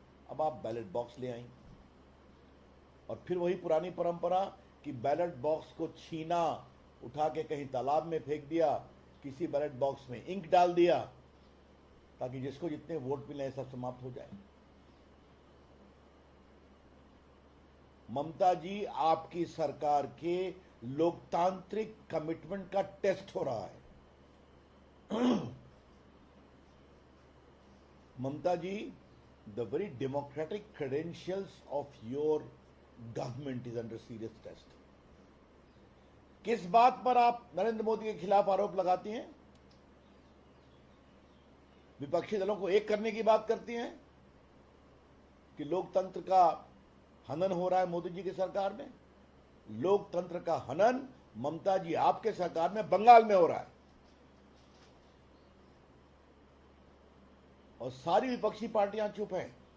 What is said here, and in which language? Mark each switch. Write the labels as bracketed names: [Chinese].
[Hindi] अब आप ballot box ले आई और फिर वही पुरानी परंपरा कि बैलेट बॉक्स को छीना, उठा के कहीं तालाब में फेंक दिया, किसी बैलेट बॉक्स में इंक डाल दिया ताकि जिसको जितने वोट मिले सब समाप्त हो जाए। ममता जी, आपकी सरकार के लोकतांत्रिक कमिटमेंट का टेस्ट हो रहा है। [English] Mamata ji, the very democratic credentials of your government is under serious test. [Hindi] किस बात पर आप नरेंद्र मोदी के खिलाफ आरोप लगाती हैं? विपक्षी दलों को एक करने की बात करती हैं कि लोकतंत्र का हनन हो रहा है मोदी जी की सरकार में। लोकतंत्र का हनन ममता जी आपके सरकार में बंगाल में हो रहा है और सारी विपक्षी पार्टियां चुप हैं।